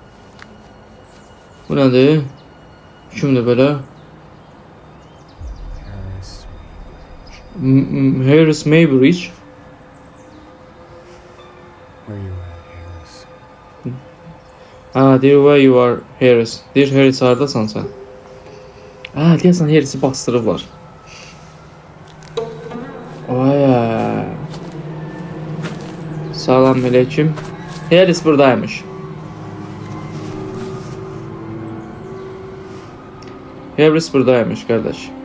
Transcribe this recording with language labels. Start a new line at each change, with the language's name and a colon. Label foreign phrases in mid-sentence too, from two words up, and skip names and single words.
Azerbaijani: Bu nədir? Kimdir belə? Harris Maybridge. Ha, deyir,
English: where you are, Harris.
Azerbaijani: Deyir, Harris, haradasan sən? Ha, deyəsən, Harris'i bastırıblar. Vay. Salam aleyküm. Harris buradaymış. Harris buradaymış kardeş.